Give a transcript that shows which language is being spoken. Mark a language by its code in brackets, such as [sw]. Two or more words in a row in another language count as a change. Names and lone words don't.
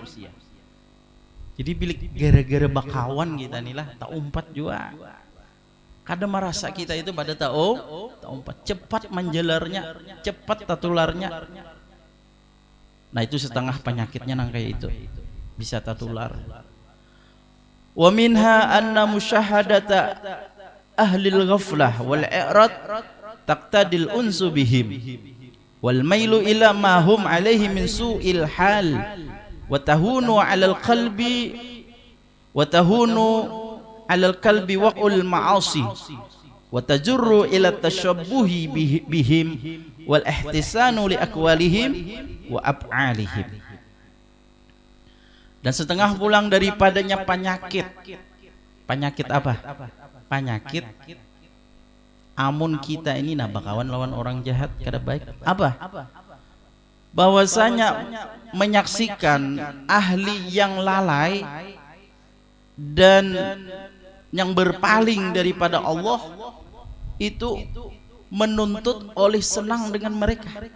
[bjn] Jadi bila gara-gara bakawan kita nih lah tak umpat juga, kada merasa kita itu pada tak umpat, cepat menjelarnya, cepat tertularnya. Nah itu setengah penyakitnya nang kayak itu bisa tertular. [ar] ومنها أن مشاهدة أهل الغفلة والإعراض تقتضي الأنس بهم والميل إلى ما هم عليه من سوء الحال وتهون على القلب فعل المعاصي وتجر إلى التشبه بهم والاستحسان لأقوالهم وأفعالهم. [bjn] Dan setengah pulang daripadanya penyakit apa? Penyakit amun kita ini nah bakawan lawan orang jahat kada baik apa? [id] Bahwasanya menyaksikan ahli yang lalai dan yang berpaling daripada Allah itu menuntut oleh senang dengan mereka.